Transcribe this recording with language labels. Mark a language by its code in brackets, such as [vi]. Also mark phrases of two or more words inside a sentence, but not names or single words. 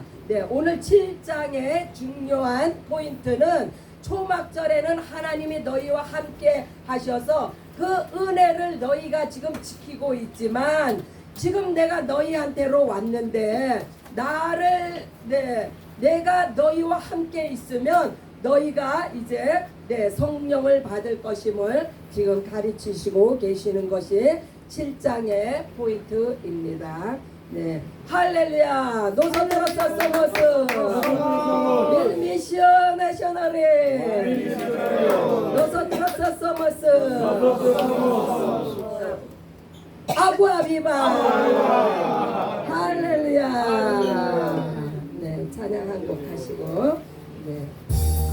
[ko] 네, 오늘 7장의 중요한 포인트는 초막절에는 하나님이 너희와 함께 하셔서 그 은혜를 너희가 지금 지키고 있지만 지금 내가 너희한테로 왔는데 나를 네, 내가 너희와 함께 있으면 너희가 이제 네, 성령을 받을 것임을 지금 가르치시고 계시는 것이 7장의 포인트입니다. 네, 할렐루야. [es] Nosotros somos el Misión Nacional. Nosotros somos Agua Viva. [ko] 할렐루야. 네, 찬양 한 곡 하시고 네.